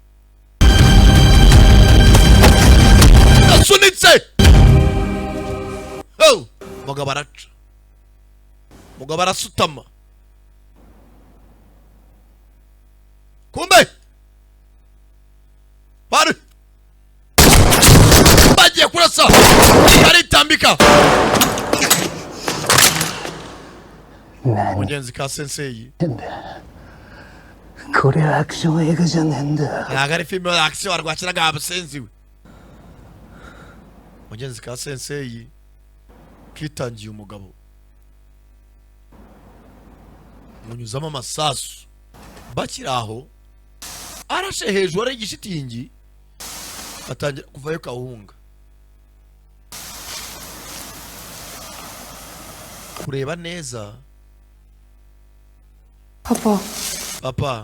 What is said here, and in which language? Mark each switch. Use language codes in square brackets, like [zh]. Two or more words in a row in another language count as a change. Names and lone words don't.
[rw] asunitse mugabo araca mugabo arasutama kumbe bari bagiye kurasa baritambika mugenzi ka sensei [ja] kore action映画じゃねえんだ [rw] ntabwo ari filime ya action warwakiraga abasenzi we mugenzi ka sensei kitangiye umugabo munyuzamo amasasu bakiri aho arashe hejuru ari igishitingi atangira kuvayo kawunga kureba neza papa